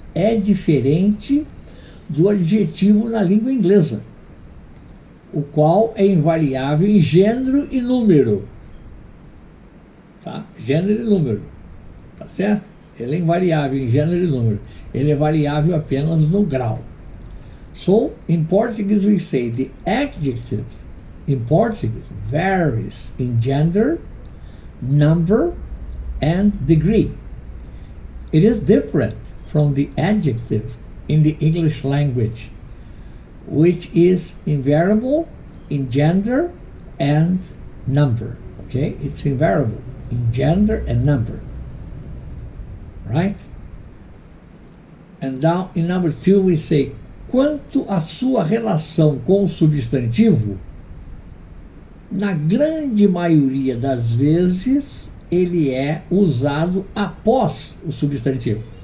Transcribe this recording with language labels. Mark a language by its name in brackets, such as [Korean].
[Portuguese] É diferente do adjetivo na língua inglesa, o qual é invariável em gênero e número. Tá? Gênero e número. Tá certo? Ele é invariável em gênero e número. Ele é variável apenas no grau. [English] So, in Portuguese we say the adjective in Portuguese varies in gender, number, and degree. It is different from the adjective in the English language, which is invariable in gender and number. Okay, it's invariable in gender and number, right? And now in number two we say, [Portuguese] quanto à sua relação com o substantivo, na grande maioria das vezes ele é usado após o substantivo.